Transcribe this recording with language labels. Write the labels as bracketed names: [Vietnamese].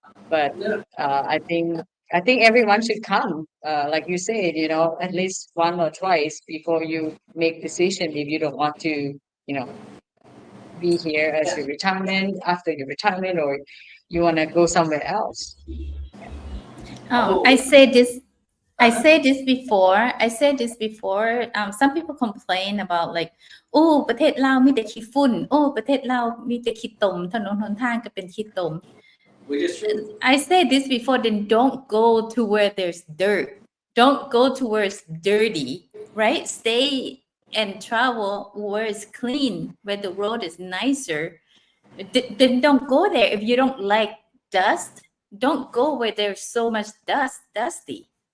[English] But I think everyone should come, like you said, at least one or twice before you make decision if you don't want to, be here as your retirement, after your retirement, or you want to go somewhere else. I said this before. [Thai] Some people complain about like, ประเทศลาวมีแต่ขี้ฝุ่น ประเทศลาวมีแต่ขี้ตม ถนนหนทางก็เป็นขี้ตม [English] Which is true. I said this before, then don't go to where there's dirt. Don't go to where it's dirty, right? Stay and travel where it's clean, where the road is nicer. Then don't go there. If you don't like dust, don't go where there's so much dusty.